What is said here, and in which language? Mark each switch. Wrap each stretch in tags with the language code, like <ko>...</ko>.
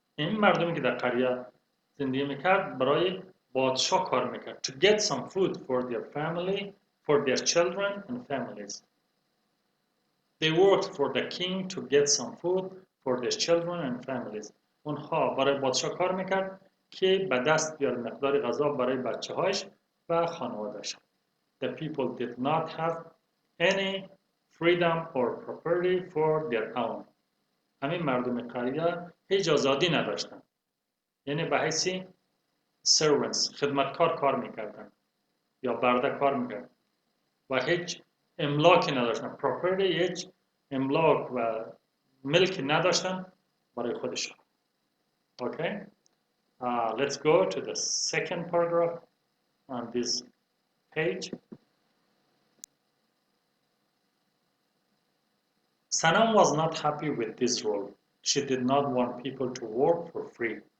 <fa>این مردمی که در قریه زندگی میکرد برای پادشاه کار میکرد.</fa> <en>To get some food for their family, for their children and families. They worked for the king to get some food for their children and families.</en> <fa>اونها برای پادشاه کار میکرد که به دست بیاره مقدار غذا برای بچه هاش و خانواده‌اش. The people did not have any freedom or property for their own. همین مردم قریه هیچ آزادی نداشتن. یعنی به حیث servants، خدمتکار کار میکردن یا برده کار میکردن و هیچ املاکی نداشتن. property، هیچ املاک و ملکی نداشتن برای خودشان.</fa> <en>Okay? Let's go to the second paragraph on this page. Sanam was not happy with this role. She did not want people to work for free.</en>